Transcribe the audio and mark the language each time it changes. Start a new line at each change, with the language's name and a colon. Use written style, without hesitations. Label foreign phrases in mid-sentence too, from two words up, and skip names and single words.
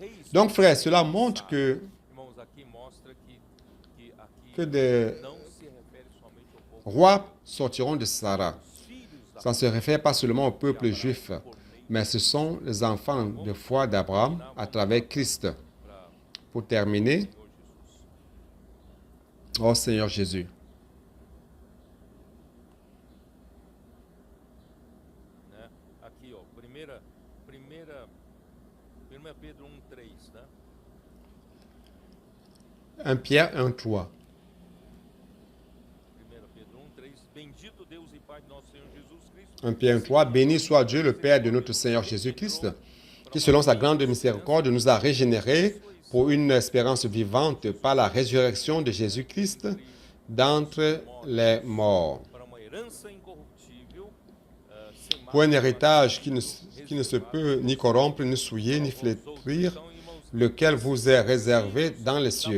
French: Donc, frère, cela montre que des rois sortiront de Sarah. Ça ne se réfère pas seulement au peuple juif, mais ce sont les enfants de foi d'Abraham à travers Christ. Pour terminer, ô Seigneur Jésus.
Portuguese: Aqui, ó, 1 Pedro 1:3, né?
French: 1 Pierre 1:3.
Portuguese: 1 Pedro 1:3, bendito Deus e Pai de nosso Senhor Jesus Cristo.
French: 1 Pierre 1:3, béni soit Dieu, le Père de notre Seigneur Jésus-Christ, qui selon sa grande miséricorde nous a régénérés pour une espérance vivante par la résurrection de Jésus-Christ d'entre les morts, pour un héritage qui ne se peut ni corrompre, ni souiller, ni flétrir, lequel vous est réservé dans les cieux.